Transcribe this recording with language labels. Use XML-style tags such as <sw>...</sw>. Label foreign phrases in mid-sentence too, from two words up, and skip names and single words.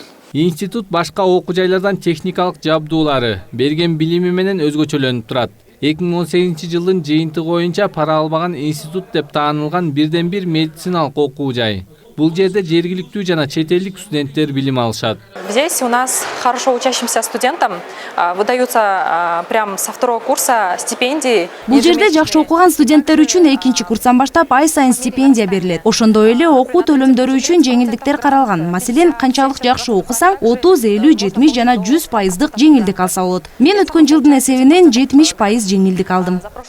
<ky>Институт башка окуу жайлардан техникалык жабдуулары, берген билими менен өзгөчөлөнүп турат. 2018-жылдын жыйынтыгы боюнча пара албаган институт деп таанылган бирден бир медициналык окуу жай. Бул жерде жергиликтүү жана чет элдик студенттер билим алышат.</ky> <ru>Здесь у нас хорошо учащимся студентам выдаются прям со второго курса стипендии.</ru> <ky>Бул жерде жакшы окуган студенттер үчүн 2-курстан баштап ай сайын стипендия берилет. Ошондой эле окуу төлөмдөрү үчүн жеңилдиктер каралган. Маселен, канчалык жакшы окусаң, 30, 50, 70 жана 100% жеңилдик алса болот. Мен өткөн жылдын эсебинен 70% жеңилдик алдым.</ky>